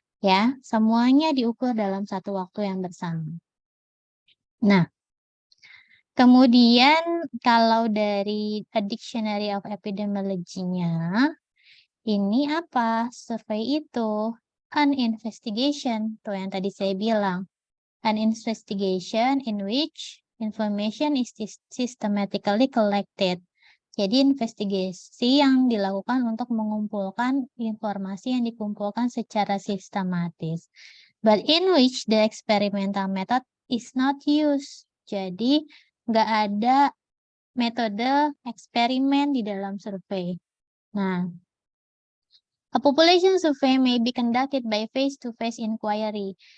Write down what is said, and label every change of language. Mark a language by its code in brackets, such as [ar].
[id] Ya, semuanya diukur dalam satu waktu yang bersama. Nah, kemudian kalau dari A Dictionary of Epidemiology-nya, ini apa? Survei itu [en] an investigation, [id] tuh yang tadi saya bilang. [en] an investigation in which information is systematically collected. [id] Jadi investigasi yang dilakukan untuk mengumpulkan informasi yang dikumpulkan secara sistematis. [en] But in which the experimental method is not used. [id] Jadi nggak ada metode eksperimen di dalam survei. [en] Nah, a population survey may be conducted by face-to-face inquiry.